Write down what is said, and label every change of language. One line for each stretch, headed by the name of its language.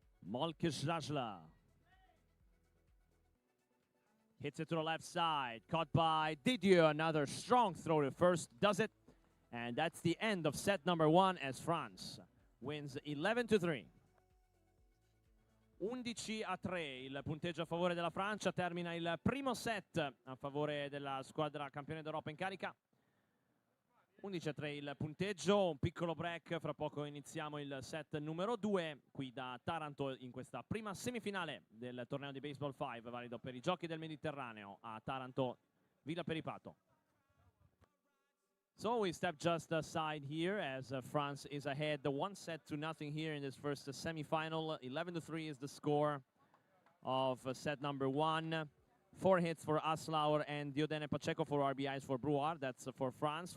English: Molkejajla hits it to the left side, caught by Didier. Another strong throw to first, does it, and that's the end of set number 1 as France wins 11-3.
Italian: 11-3 il punteggio a favore della Francia, termina il primo set a favore della squadra campione d'Europa in carica. 11-3 il punteggio, un piccolo break, fra poco iniziamo il set numero 2 qui da Taranto in questa prima semifinale del torneo di Baseball5 valido per i Giochi del Mediterraneo a Taranto, Villa Peripato.
English: So we step just aside here as France is ahead 1-0 here in this first semifinal. 11-3 is the score of set number 1. 4 hits for Aslaur and Diodene Pacheco, 4 RBIs for Brouard. That's for France.